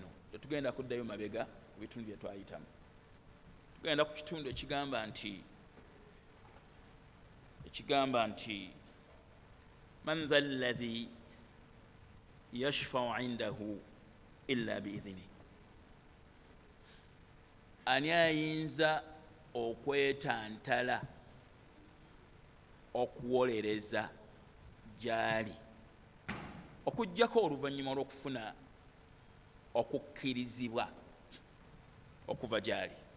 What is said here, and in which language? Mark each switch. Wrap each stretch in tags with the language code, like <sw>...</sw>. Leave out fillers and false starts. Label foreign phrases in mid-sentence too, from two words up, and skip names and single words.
<lg>Tetugenda kuddayo mabega ku bitundu bye twayitamu. Tugenda ku kitundu ekigamba nti</lg> <ar>من ذا الذي يشفع عنده إلا بإذنه.</ar> <lg>Ani ayinza okwetantala okuwolereza gyali okuggyako oluvannyuma lw'okufuna okukkirizibwa okuva gyali.</lg>